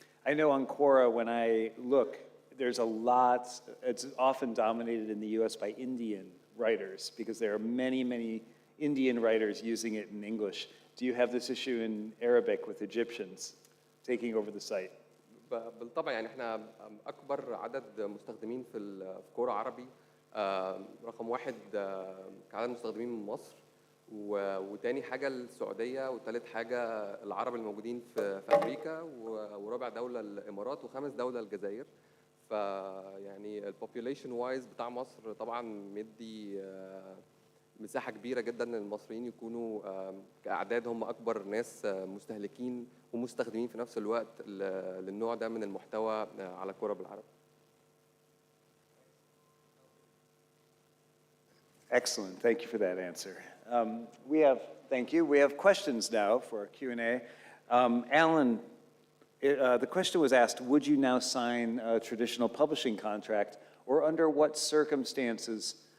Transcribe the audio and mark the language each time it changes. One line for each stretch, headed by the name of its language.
English: I know on Quora, when I look, there's a lot, it's often dominated in the US by Indian writers because there are many, many Indian writers using it in English. Do you have this issue in Arabic with Egyptians taking over the site?
Arabic: بالطبع يعني احنا اكبر عدد مستخدمين في كورة عربي، رقم واحد كعدد مستخدمين من مصر، وتاني حاجة السعودية، وتالت حاجة العرب الموجودين في أمريكا، ورابع دولة الإمارات، وخامس دولة الجزائر. فيعني البوبيوليشن وايز بتاع مصر طبعا مدي مساحة كبيرة جدا ان المصريين يكونوا كأعداد هم أكبر ناس مستهلكين ومستخدمين في نفس الوقت للنوع ده من المحتوى على كورة بالعربي.
English: Excellent. Thank you for that answer. Thank you. We have questions now for our Q&A. Alan, the question was asked, would you now sign a traditional publishing contract, or under what circumstances?